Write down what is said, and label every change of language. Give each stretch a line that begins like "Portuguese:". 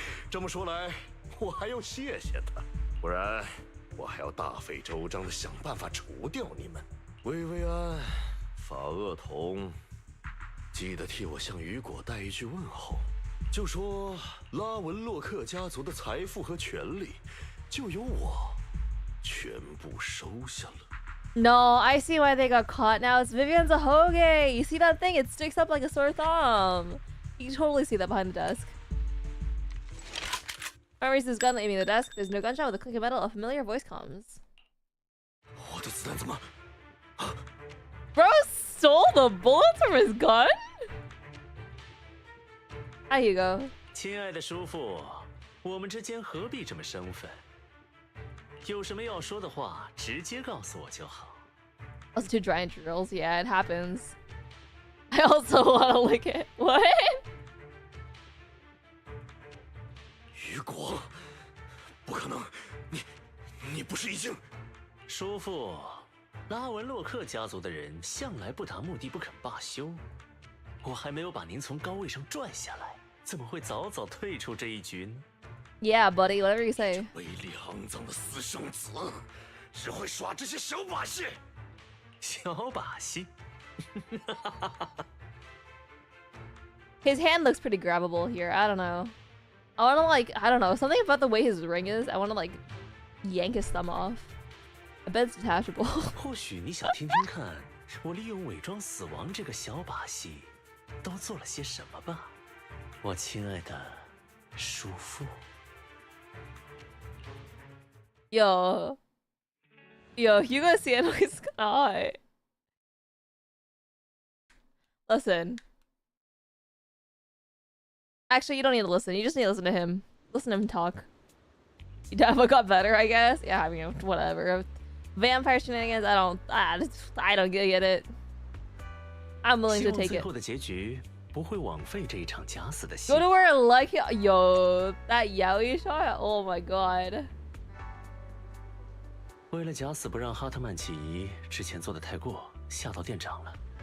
Chinese: 这么说来，我还要谢谢他，不然我还要大费周章的想办法除掉你们。薇薇安、法厄同，记得替我向雨果带一句问候，就说拉文洛克家族的财富和权力，就由我全部收下了。
English: No, I see why they got caught now. It's Vivian's a hoagie. You see that thing? It sticks up like a sore thumb. You can totally see that behind the desk. Arm raises his gun, aiming at the desk. There's no gunshot. With a clink of metal, a familiar voice comes.
Chinese: 我的子弹怎么？
English: Bro stole the bullets from his gun? There you go.
Chinese: 亲爱的叔父，我们之间何必这么生分？有什么要说的话，直接告诉我就好。
English: Those two giant drills, yeah, it happens. I also want to lick it. What?
Chinese: 余国，不可能，你不是已经？叔父，拉文洛克家族的人向来不达目的不肯罢休。我还没有把您从高位上拽下来，怎么会早早退出这一局呢？
English: Yeah, buddy, whatever you say.
Chinese: 威力肮脏的私生子，只会耍这些小把戏。小把戏。
English: His hand looks pretty grabbable here. I don't know. I want to like, I don't know, something about the way his ring is. I want to like yank his thumb off. I bet it's detachable.
Chinese: 或许你想听听看，我利用伪装死亡这个小把戏，都做了些什么吧，我亲爱的叔父。
English: Yo, Hugo's Sienna is hot. Listen. Actually, you don't need to listen. You just need to listen to him. Listen to him talk. You definitely got better, I guess. Yeah, I mean, whatever. Vampire shenanigans, I don't get it. I'm willing to take it.
Chinese: 最后的结局不会枉费这一场假死的戏。
English: Go to where like yo, that yaoi shot. Oh my god.
Chinese: 为了假死不让哈特曼起疑，之前做的太过，吓到店长了。